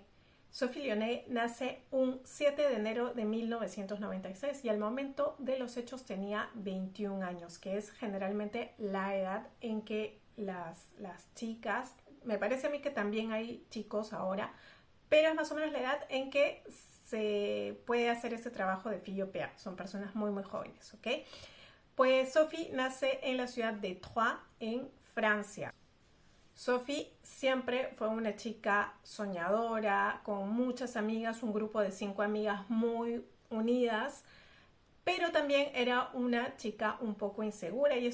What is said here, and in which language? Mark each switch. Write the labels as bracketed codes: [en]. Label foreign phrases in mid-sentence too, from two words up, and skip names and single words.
[es] Sophie Lyonnais nace un 7 de enero de 1996 y al momento de los hechos tenía 21 años, que es generalmente la edad en que las chicas, me parece a mí que también hay chicos ahora, pero es más o menos la edad en que se puede hacer ese trabajo de [fr] fille au pair. [es] Son personas muy muy jóvenes, ¿ok? Pues Sophie nace en la ciudad de Troyes, en Francia. Sophie siempre fue una chica soñadora, con muchas amigas, un grupo de 5 amigas muy unidas, pero también era una chica un poco insegura y